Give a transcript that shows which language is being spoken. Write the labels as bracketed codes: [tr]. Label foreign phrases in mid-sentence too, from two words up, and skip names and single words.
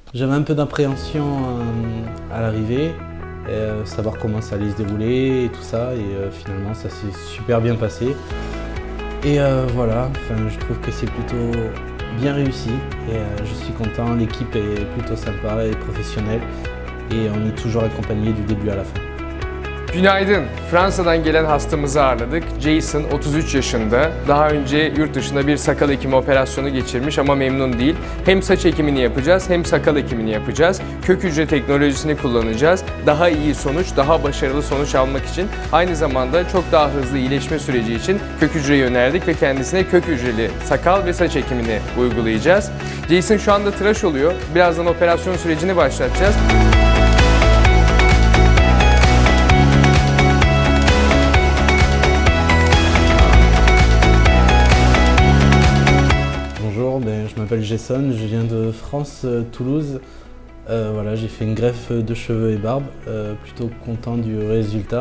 [fr] J'avais un peu d'appréhension à l'arrivée, savoir comment ça allait se dérouler et tout ça, et finalement ça s'est super bien passé. Et voilà, je trouve que c'est plutôt bien réussi et je suis content, l'équipe est plutôt sympa et professionnelle et on est toujours accompagné du début à la fin. [tr] Günaydın. Fransa'dan gelen hastamızı ağırladık. Jason 33 yaşında. Daha önce yurt dışında bir sakal ekimi operasyonu geçirmiş ama memnun değil. Hem saç ekimini yapacağız hem sakal ekimini yapacağız. Kök hücre teknolojisini kullanacağız. Daha iyi sonuç, daha başarılı sonuç almak için aynı zamanda çok daha hızlı iyileşme süreci için kök hücreyi önerdik ve kendisine kök hücreli sakal ve saç ekimini uygulayacağız. Jason şu anda tıraş oluyor. Birazdan operasyon sürecini başlatacağız. [fr] Bonjour, je m'appelle Jason, je viens de France, Toulouse. Voilà, j'ai fait une greffe de cheveux et barbe, plutôt content du résultat.